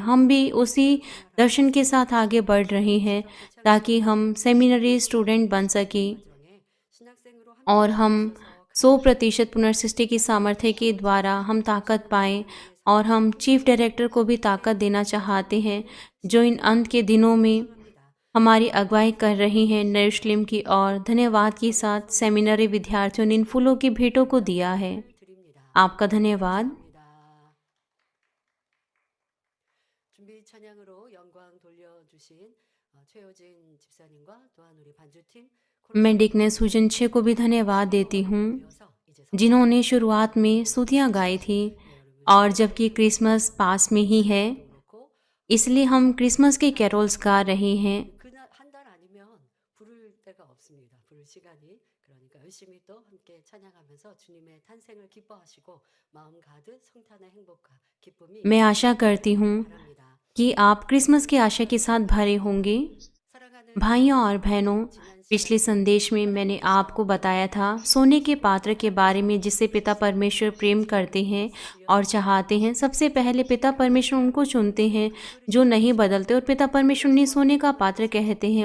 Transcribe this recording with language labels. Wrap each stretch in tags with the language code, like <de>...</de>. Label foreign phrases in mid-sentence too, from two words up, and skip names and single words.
<hi>हम भी उसी दर्शन के साथ आगे बढ़ रहे हैं ताकि हम</hi> <en>seminary student</en> <hi>बन सकें और हम 100% पुनर्सृष्टि की सामर्थ्य के द्वारा हम ताकत पाएं, और हम</hi> <en>chief director</en> <hi>को भी ताकत देना चाहते हैं जो इन अंत के दिनों में हमारी अगुवाई कर रही हैं यरूशलेम की ओर। धन्यवाद के साथ सेमिनरी विद्यार्थियों ने इन फूलों की भेंटों को दिया है। आपका धन्यवाद।</hi> <ko>준비 찬양으로 영광 돌려주신 최효진 집사님과 또한 우리 반주팀</ko> <hi>मैं डिकनेस हुजन छे को भी धन्यवाद देती हूँ जिन्होंने शुरुआत में स्तुतियाँ गाई थी, और जबकि क्रिसमस पास में ही है इसलिए हम क्रिसमस के कैरोल्स गा रहे हैं।</hi> <ko>그날 한 달 아니면 부를 때가 없습니다. 부를 시간이. 그러니까 열심히 또 함께 찬양하면서 주님의 탄생을 기뻐하시고 마음 가득 성탄의 행복과 기쁨이</ko> <hi>मैं आशा करती हूँ</hi> <ko>바랍니다.</ko> <hi>कि आप क्रिसमस की आशा के साथ भरे होंगे।</hi> <ko>사랑하는</ko> <hi>भाइयों और बहनों, पिछले संदेश में मैंने आपको बताया था सोने के पात्र के बारे में जिसे पिता परमेश्वर प्रेम करते हैं और चाहते हैं। सबसे पहले पिता परमेश्वर उनको चुनते हैं जो नहीं बदलते, और पिता परमेश्वर ने सोने का पात्र कहते हैं।</hi>